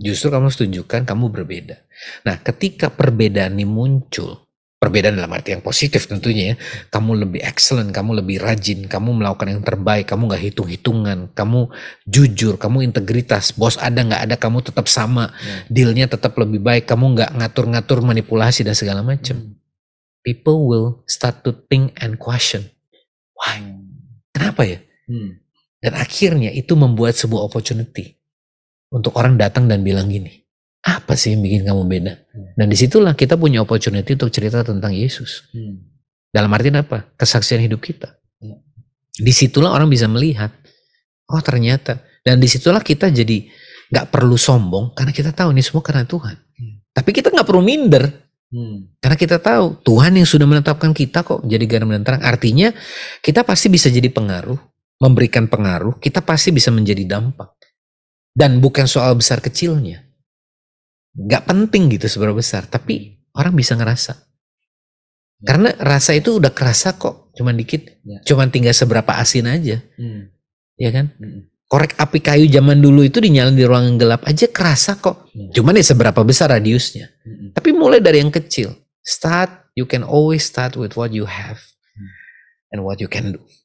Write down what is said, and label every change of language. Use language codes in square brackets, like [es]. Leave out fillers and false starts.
[id] Justru kamu harus tunjukkan kamu berbeda. Nah, ketika perbedaan ini muncul, perbedaan dalam arti yang positif tentunya ya, kamu lebih excellent, kamu lebih rajin, kamu melakukan yang terbaik, kamu gak hitung-hitungan, kamu jujur, kamu integritas, bos ada gak ada kamu tetap sama, dealnya tetap lebih baik, kamu gak ngatur-ngatur manipulasi dan segala macam. [en] People will start to think and question. Why? [id] Kenapa ya? Dan akhirnya itu membuat sebuah opportunity untuk orang datang dan bilang gini, apa sih yang bikin kamu beda? Dan disitulah kita punya opportunity untuk cerita tentang Yesus. Dalam artian apa? Kesaksian hidup kita. Disitulah orang bisa melihat, oh ternyata. Dan disitulah kita jadi gak perlu sombong karena kita tahu ini semua karena Tuhan. Tapi kita gak perlu minder. Karena kita tahu Tuhan yang sudah menetapkan kita kok jadi garam dan terang. Artinya kita pasti bisa jadi pengaruh, memberikan pengaruh, kita pasti bisa menjadi dampak. Dan bukan soal besar kecilnya. Gak penting gitu seberapa besar, tapi orang bisa ngerasa. Karena rasa itu udah kerasa kok, cuman dikit. Cuman tinggal seberapa asin aja. Ya kan? Korek api kayu zaman dulu itu dinyalain di ruangan gelap aja kerasa kok. Cuman ya seberapa besar radiusnya. Tapi mulai dari yang kecil. [en] You can always start with what you have and what you can do.